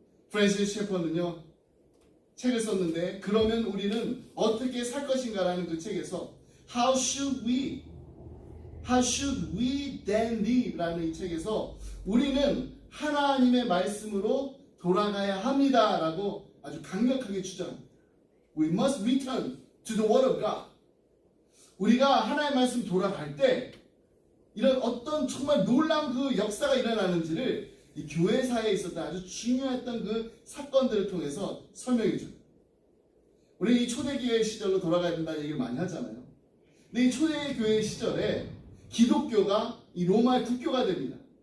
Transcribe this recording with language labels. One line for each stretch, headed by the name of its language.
Korean: 프랜시스 셰퍼는요 책을 썼는데, 그러면 우리는 어떻게 살 것인가라는 그 책에서
English: How should we then live?
Korean: 라는 이 책에서 우리는 하나님의 말씀으로 돌아가야 합니다 라고 아주 강력하게 주장합니다.
English: We must return to the word of God.
Korean: 우리가 하나님의 말씀 돌아갈 때 이런 어떤 정말 놀라운 그 역사가 일어나는지를 이 교회사에 있었던 아주 중요했던 그 사건들을 통해서 설명해 줍니다. 우리 이 초대교회 시절로 돌아가야 된다는 얘기를 많이 하잖아요. 근데 이 초대교회 시절에 기독교가 이 로마의 국교가 됩니다.